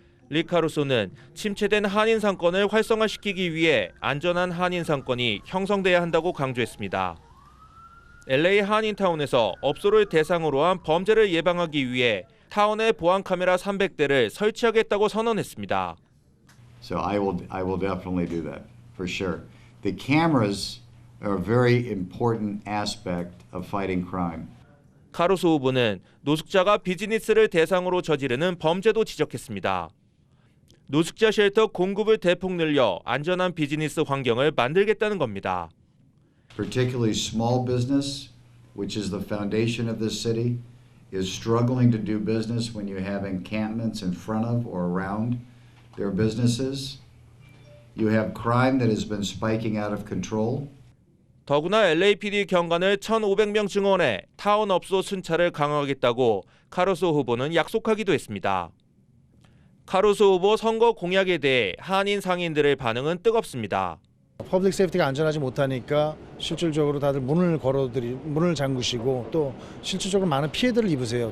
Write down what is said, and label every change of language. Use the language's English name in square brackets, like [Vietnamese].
[Korean] 리카루소는 침체된 한인 상권을 활성화시키기 위해 안전한 한인 상권이 형성돼야 한다고 강조했습니다. LA 한인타운에서 업소를 대상으로 한 범죄를 예방하기 위해 타운에 보안 카메라 300대를 설치하겠다고 선언했습니다. [English] So I will definitely do that for sure. The cameras are a very important aspect of fighting crime. [Korean] 카루소 후보는 노숙자가 비즈니스를 대상으로 저지르는 범죄도 지적했습니다. 노숙자 쉘터 공급을 대폭 늘려 안전한 비즈니스 환경을 만들겠다는 겁니다. [English] Particularly small business, which is the foundation of this city, is struggling to do business when you have encampments in front of or around their businesses. You have crime that has been spiking out of control. [Korean] 더구나 LAPD 경관을 1,500명 증원해 타운 업소 순찰을 강화하겠다고 카루소 후보는 약속하기도 했습니다. 카루소 후보 선거 공약에 대해 한인 상인들의 반응은 뜨겁습니다. 퍼블릭 세이프티가 안전하지 못하니까 실질적으로 다들 문을 잠그시고 또 실질적으로 많은 피해들을 입으세요.